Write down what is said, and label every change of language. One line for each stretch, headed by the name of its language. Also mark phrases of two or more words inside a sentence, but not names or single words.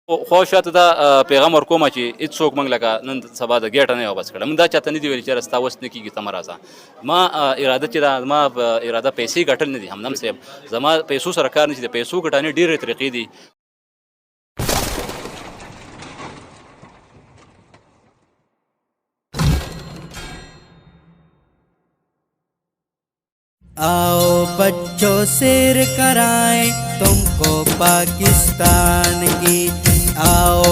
Pashto: خو شاته دا پیغام ورکوم چې هېڅوک موږ لکه نن سبا د ګېټه نه یې واپس کړه. موږ دا چاته نه دي ویلي چې یاره ستا وس نه کېږي ته مه راځه. ما اراده چې دا زما اراده پیسې ګټل نه دي همدم صاحب. زما پیسو سره کار نه شي. د پیسو ګټانې ډېرې طریقې دي.
Urdu: آؤ بچوں سیر کرائیں تم کو پاکستان کی، آؤ